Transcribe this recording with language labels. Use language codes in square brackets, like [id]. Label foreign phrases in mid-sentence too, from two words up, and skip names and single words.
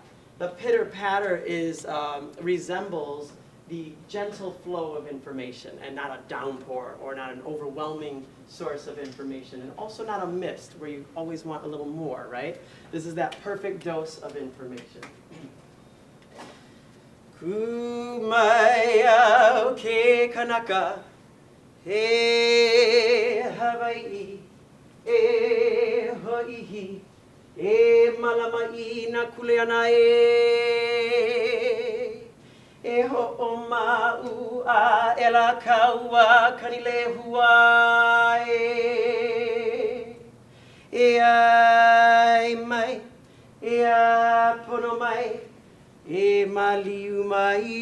[en] The pitter-patter resembles the gentle flow of information and not a downpour or not an overwhelming source of information, and also not a mist where you always want a little more, right? This is that perfect dose of information. [haw] Kumaya ke kanaka, he Hawaii, e ho'ihi, e malamai na kuleana e ho'omau a ela kaua kanilehua e ai mai, e a pono mai, e maliu mai